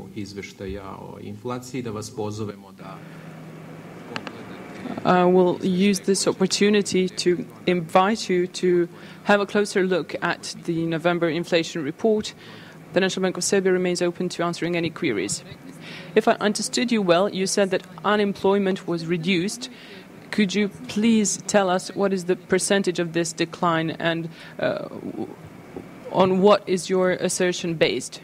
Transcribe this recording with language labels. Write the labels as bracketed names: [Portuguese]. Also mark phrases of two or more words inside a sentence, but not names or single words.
[Serbian] izveštaja o inflaciji, da vas pozovemo da [English] I will use this opportunity to invite you to have a closer look at the November inflation report. The National Bank of Serbia remains open to answering any queries. If I understood you well, you said that unemployment was reduced. Could you please tell us what is the percentage of this decline and on what is your assertion based?